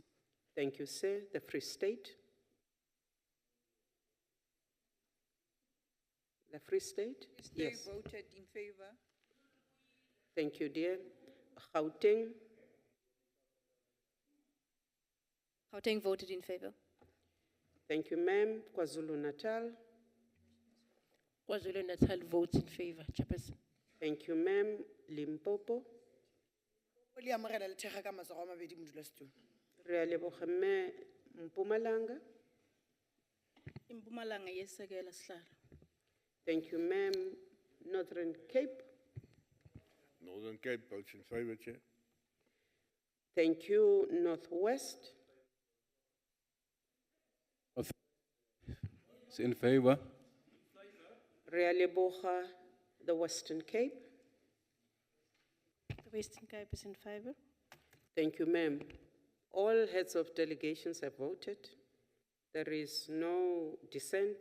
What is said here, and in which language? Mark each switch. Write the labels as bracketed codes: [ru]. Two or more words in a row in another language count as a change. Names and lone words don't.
[en] Thank you, sir. The Free State. The Free State? They voted in favor. Thank you, dear. Gauteng. Gauteng voted in favor. Thank you, ma'am. KwaZulu-Natal. KwaZulu-Natal votes in favor, Chairperson. Thank you, ma'am. Limpopo. [nso] Oli amogela le thega ka matsogo a mabedi modulasetulo. Re a leboga, mme. Mpumalanga. [zu] Impumalanga yesekela sihlalo. [en] Thank you, ma'am. Northern Cape. Northern Cape votes in favor, Chair. Thank you, Northwest. It's in favor. [nso] Re a leboga, [en] the Western Cape. The Western Cape is in favor. Thank you, ma'am. All heads of delegations have voted. There is no dissent.